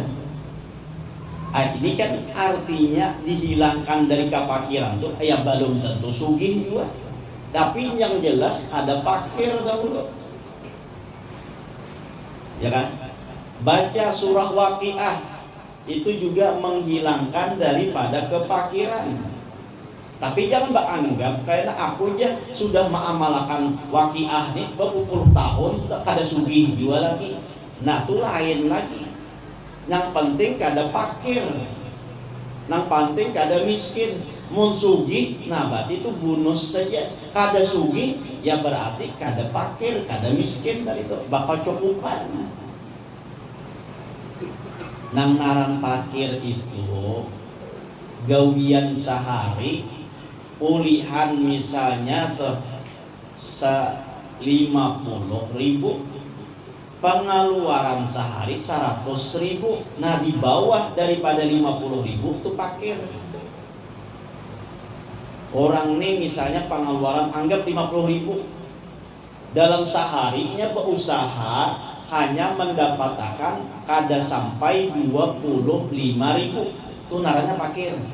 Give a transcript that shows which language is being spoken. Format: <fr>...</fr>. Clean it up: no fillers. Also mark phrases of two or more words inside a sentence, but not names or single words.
<id>Ini kan artinya dihilangkan dari kefakiran tuh, ya belum tentu sugih juga. Tapi yang jelas ada fakir dahulu. Ya kan? Baca surah Waqiah itu juga menghilangkan daripada kefakiran. Tapi jangan beranggap karena aku aja sudah mengamalkan Waqiah nih berpuluh tahun sudah</id> <bjn>kada sugih</bjn> <id>juga lagi. Nah, itu lain lagi. Yang penting kada fakir, yang penting kada miskin.</id> <bjn>Mun sugih, nah berarti itu bonus saja. Kada sugih, ya berarti kada fakir, kada miskin, dari itu bakal cukupan. Nang ngaran parkir itu gawian sehari ulihan misalnya tuh 50.000, pengeluaran sehari 100.000.</bjn> <id>Nah di bawah daripada 50.000 tuh parkir. Orang nih misalnya pengeluaran anggap 50.000, dalam seharinya berusaha hanya mendapatkan kada sampai 25.000, itu naranya parkir.</id>